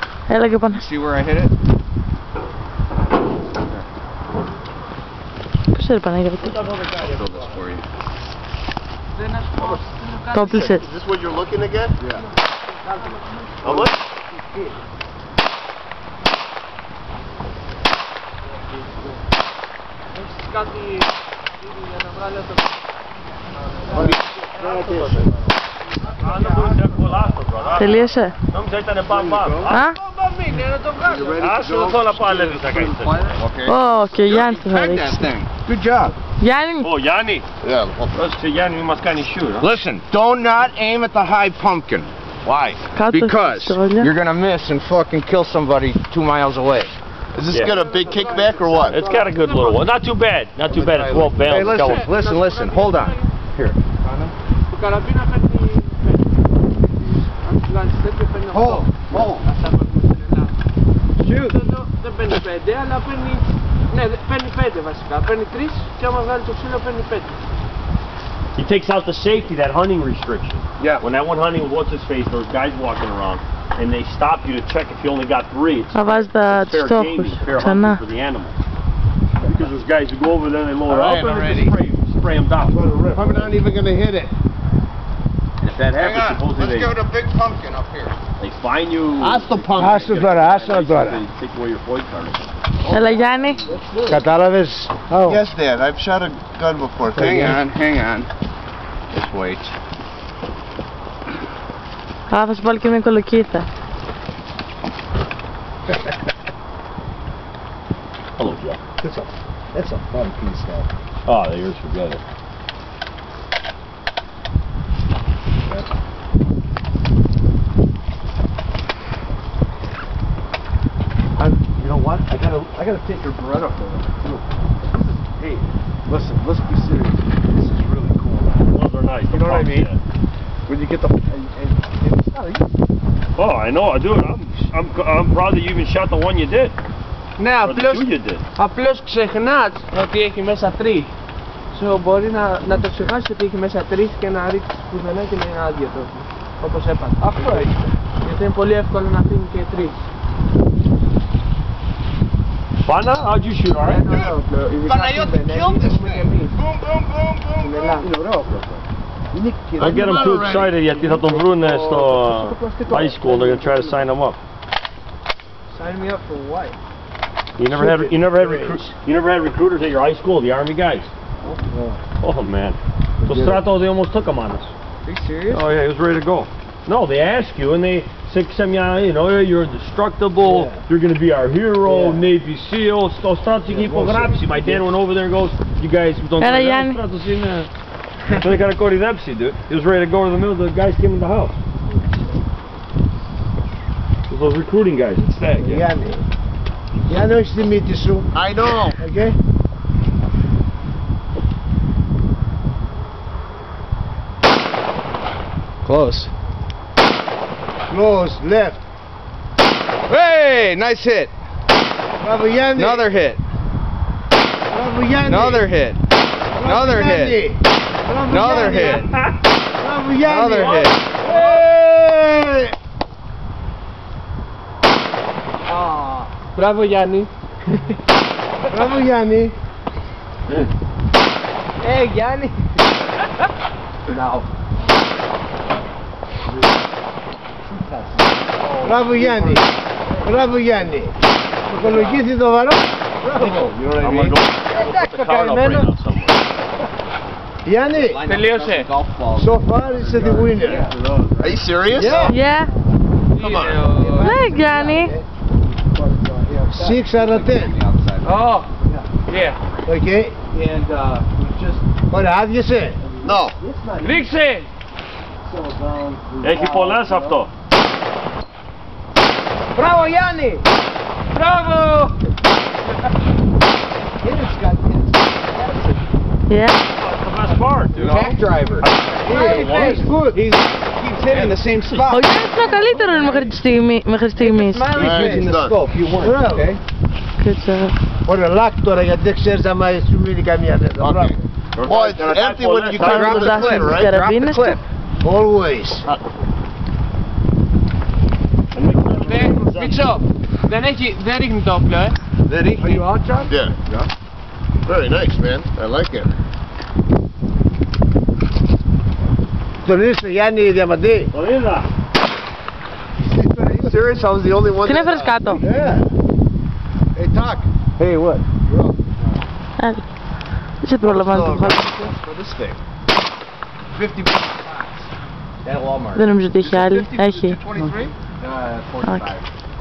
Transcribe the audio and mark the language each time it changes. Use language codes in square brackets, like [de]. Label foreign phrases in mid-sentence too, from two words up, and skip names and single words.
[el] Έλα και πάνω. [en] See where I hit it? [el] Πώς έρε Παναγία? Το πλήσε. [en] Is this what you're looking again? Yeah. Oh, look. [el] Τελείωσε. Νόμιζα ήτανε μπαμ-μπαμ. Άσε το θέλω να πάω αλεύει θα κάνεις. Ω, και ο Γιάννης το θα ρίξει. [en] Good job. [el] Γιάννη. Ω, Γιάννη. [en] Yeah. [el] Πρόσεξε Γιάννη, μη μας κάνει shoot. [en] Listen, do not aim at the high pumpkin. Why? Because you're gonna miss and fucking kill somebody 2 miles away. Is this got a big kickback or what? It's got a good little one. Not too bad. Not too bad. It's well balanced. Hey, listen. Hold on. Here. Hold. Shoot. [el] Δεν παίρνει 5, αλλά παίρνει... Ναι, παίρνει 5 βασικά. Παίρνει 3 και άμα βγάλει το ξύλο παίρνει 5. [en] He takes out the safety, that hunting restriction. Yeah. When that one hunting, what's his face, those guys walking around, and they stop you to check if you only got 3. It's [el] Θα βάζει τους στόχους ξανά. [en] for the animals. Because those guys who go over there, they load up and they just spray them down. I'm not even going to hit it. And if that happens, supposedly Let's give it a big pumpkin up here. they fine you. [el] Άστο pumpkin. Άστο τώρα. [en] They take away your FOID card. [el] Έλα Γιάννη. Κατάλαβες? [en] Yes, Dad. I've shot a gun before. Hang on. Just wait. [el] Α, θα σου βάλω και μια κολοκύθα. [en] Hello, Jeff. That's a fun piece, though. Oh, yours forget it. You know what? I gotta take your Beretta photo. Hey, listen. Let's be serious. This is really cool. Those are nice. You know what I mean? When you get the and it's not easy. Oh, I know, dude. I'm proud that you even shot the one you did. [el] Ναι, [en] Or the two you did. [el] απλώς ξεχνάς ότι έχει μέσα 3. So μπορεί να το ξεχάσεις ότι έχει μέσα 3 και να ρίξεις πουθενά και να είναι άδειο το. Όπως έπαθα. Αυτό έχει. Γιατί είναι πολύ εύκολο να φύγουν και 3. [en] Pana, how'd you shoot, alright? Παναγιώτη, kill this thing. Boom, boom, boom, boom. [el] Είναι ωραίο αυτό. [en] Don't get them too excited [el] γιατί θα τον βρούνε στο [en] high school. They're gonna try to sign him up. Sign me up for what? You never had recruiters at your high school, the army guys? Oh man. So Strato, they almost took him on us. Are you serious? Oh yeah, he was ready to go. No, they ask you and they say, you know, you're indestructible, you're going to be our hero, Navy SEAL. [el] So Strato είχε υπογράψει. [en] My dad went over there and goes, you guys don't [el] Έλα Γιάννη. [en] So they got a κορυδέψει, dude. He was ready to go to the middle, the guys came in the house. Those recruiting guys, it's that, yeah. [el] Γιάννη, όχι στη μύτη σου. [en] I know. Okay? Close. Close, left. Hey, nice hit. [el] Μπράβο Γιάννη. [en] Another hit. [el] Μπράβο Γιάννη. [en] Another hit. Another hit. Another hit. [el] Μπράβο Γιάννη. [en] Another hit. [el] Μπράβο Γιάννη. Μπράβο Γιάννη. Γιάννη. Μπράβο Γιάννη. Μπράβο Γιάννη. Υπολογίζει το βαρό. Μπράβο. Εντάξει το καημένο. Γιάννη. Τελείωσε. [en] So far it's the winner. Are you serious? Yeah. Come on. [el] Ναι Γιάννη. [en] 6 out of 10. Oh. Yeah. Okay. And [el] Ωραία, άδειασε. [en] no. [el] Ρίξε. Έχει πολλές αυτό. Μπράβο Γιάννη. Μπράβο. [en] Yeah. That's the best part, dude. Back driver. He's good. He keeps hitting the same spot. [el] Ο Γιάννης είναι καλύτερο μέχρι στιγμής. [en] He's using the scope. You won. Okay. Good job. [el] Ωραία, λάκ τώρα γιατί δεν ξέρεις άμα σου μείνει καμία τέτοια. [en] Okay. Well, it's empty when you drop the clip, right? Drop the clip. Always. [el] Μίτσο, δεν ρίχνει το όπλο, Δεν ρίχνει. [en] Are you out, John? Yeah. Yeah. Very nice, man. I like it. [el] Τον είδες, Γιάννη Διαμαντή? Το είδα. [en] Are you serious? I was the only one. [el] Την έφερες κάτω. [en] Yeah. Hey, talk. Hey, what? You're up. [el] Έλα. Δεν σε πρόλαβα να το βγάλω. [en] For this thing. 50 pounds. At Walmart. [el] Δεν νομίζω ότι έχει άλλη. Έχει. 23? 45.